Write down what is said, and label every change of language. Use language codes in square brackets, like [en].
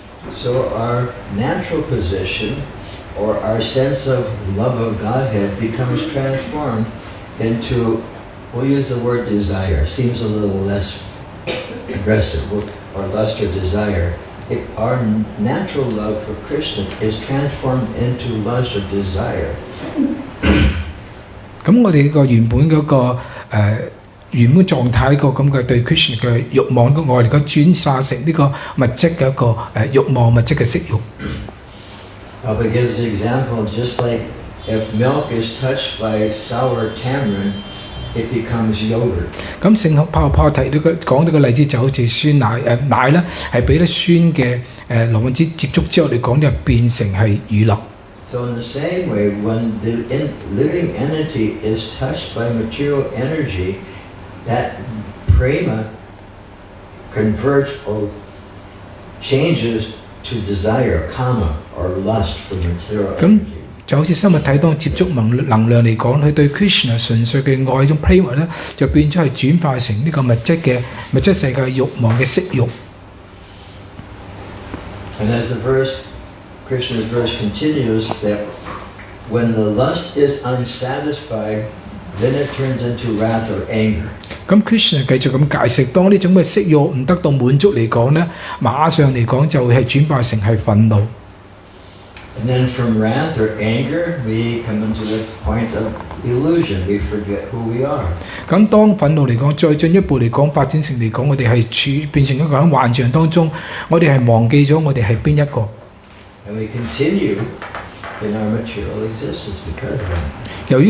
[en] So our natural position or our sense of love of Godhead becomes transformed into, we'll use the word desire, seems a little less aggressive, or lust or desire. Our natural love for Krishna is transformed into lust or desire. [yue] 咁我哋個原本嗰個原本狀態個咁嘅對 Krishna 嘅慾望個愛，而家轉化成呢個物質嘅一個慾望、物質嘅色欲。 [en] Papa gives the example, just like if milk is touched by sour tamarind, it becomes yogurt. [yue] 咁聖泡提呢個講到個例子就好似酸奶咧，係俾得酸嘅螺紋紙接觸之後嚟講，就變成係乳酪。 [en] So in the same way, when the living entity is touched by material energy, that prema converts or changes to desire, kama, or lust for material energy. [yue] 就好似生物體當接觸能量嚟講，佢對 Krishna 純粹嘅愛種 prema 咧，就變咗係轉化成呢個物質世界慾望嘅色欲。 [en] And as Krishna's verse continues, that when the lust is unsatisfied, then it turns into wrath or anger. [yue] 咁 Krishna 繼續咁解釋，當呢種嘅色欲唔得到滿足嚟講咧，馬上嚟講就會係轉化成係憤怒。 [en] And then from wrath or anger, we come into the point of illusion. We forget who we are. [yue] 咁當憤怒嚟講，再進一步嚟講發展成嚟講，我哋係變成一個喺幻象當中，我哋係忘記咗我哋係邊一個。 [en] And we continue in our material existence because of that.